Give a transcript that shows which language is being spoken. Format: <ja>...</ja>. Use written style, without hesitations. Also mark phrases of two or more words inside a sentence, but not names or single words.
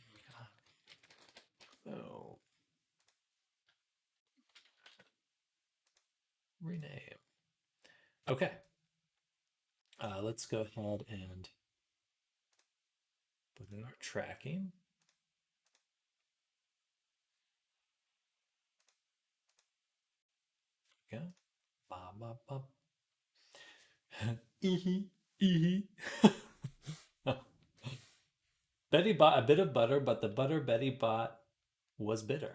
<en>Oh. Rename. Okay. Let's go ahead and put in our tracking. Okay. Ba, ba, ba. Eehee, eehee. Betty bought a bit of butter, but the butter Betty bought was bitter.</en>